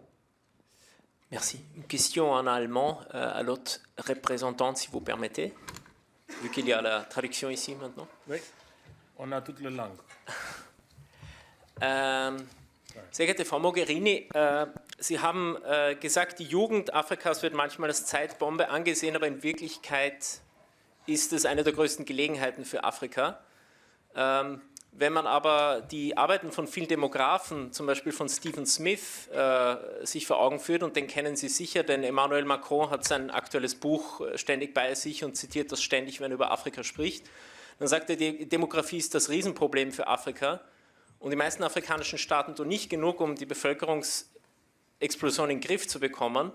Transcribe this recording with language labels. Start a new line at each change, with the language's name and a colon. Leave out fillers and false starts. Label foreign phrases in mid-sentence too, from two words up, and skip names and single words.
French: Merci. Une question en allemand à l'autre représentante, si vous permettez. vu qu'il y a la traduction ici maintenant. Oui, on a toute la langue.
German: Sehr geehrte Frau Mogherini, Sie haben gesagt, die Jugend Afrikas wird manchmal als Zeitbombe angesehen, aber in Wirklichkeit ist es eine der größten Gelegenheiten für Afrika. Wenn man aber die Arbeiten von vielen Demografen, zum Beispiel von Stephen Smith, sich vor Augen führt, und den kennen Sie sicher, denn Emmanuel Macron hat sein aktuelles Buch ständig bei sich und zitiert das ständig, wenn er über Afrika spricht, dann sagt er, die Demografie ist das Riesenproblem für Afrika und die meisten afrikanischen Staaten tun nicht genug, um die Bevölkerungsexplosion in den Griff zu bekommen.